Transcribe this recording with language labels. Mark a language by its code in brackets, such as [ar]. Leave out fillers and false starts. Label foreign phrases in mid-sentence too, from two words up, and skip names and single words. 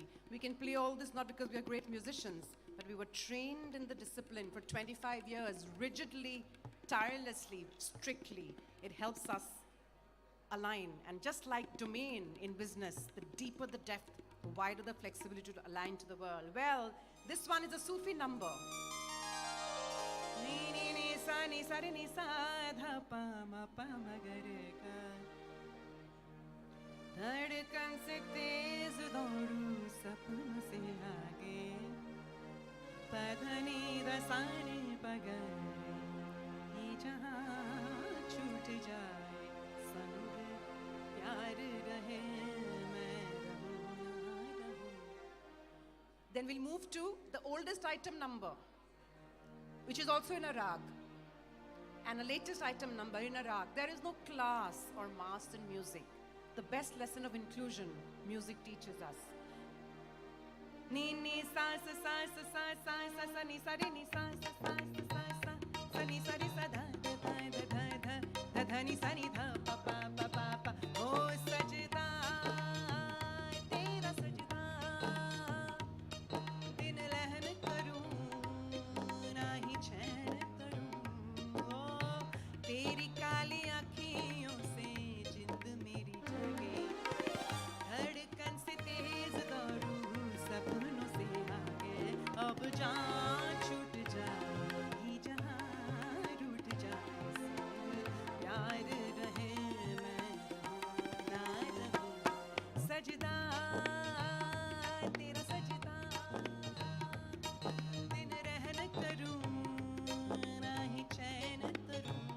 [en] We can play all this not because we are great musicians, but we were trained in the discipline for 25 years, rigidly, tirelessly, strictly. It helps us align. And just like domain in business, the deeper the depth, the wider the flexibility to align to the world. Well, this one is a Sufi number. [hi] Ni ni ni sa ni sa re ni sa dha pa ma ga re ga. धड़कन से तेज दौड़ू सपनों से आगे पधनी रसाने पगल ये जहां छूट जाए संग प्यार रहे मैं रहूं ना रहूं. [en] Then we'll move to the oldest item number, which is also in a rag, and the latest item number in a rag. There is no class or mass in music. The best lesson of inclusion music teaches us. [hi] Ni ni sa sa sa sa sa sa sa sa ni sa re ni sa sa sa sa sa sa ni sa re sa da da da da da da da ni sa ni dha pa pa pa pa pa. ओ सजदा तेरा सजदा दिन लेहन करूं नहीं चैन करूं. ओ तेरी काली आँखियों से जिंद मेरी जगे धड़कन से तेज दौड़ू सपनों से आगे अब जान छूट जाए जहाँ रूठ जाए प्यार रहे मैं ना रहूं सजदा तेरा सजदा दिन रहन करूं ना ही चैन करूं.